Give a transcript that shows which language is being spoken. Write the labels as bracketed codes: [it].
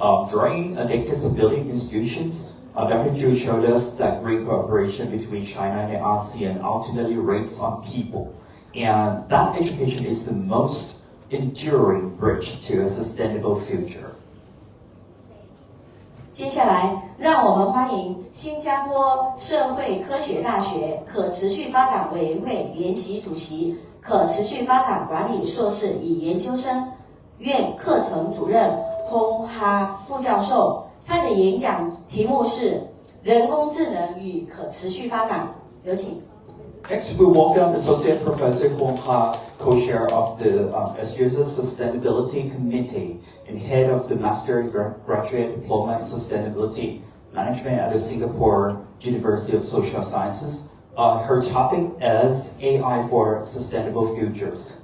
[en] During decades of building institutions, Dr. Ju showed us that great cooperation between China and ASEAN ultimately rests on people, and that education is the most enduring bridge to a sustainable future. [zh] 接下来，让我们欢迎新加坡社会科学大学可持续发展委员会联席主席、可持续发展管理硕士与研究生院课程主任洪哈副教授，他的演讲题目是人工智能与可持续发展。有请。 [en] Next, we welcome Associate Professor Huong, co-chair of the SUS's Sustainability Committee and head of the Master Graduate Diploma in Sustainability Management at the Singapore University of Social Sciences. Her topic is AI for Sustainable Futures.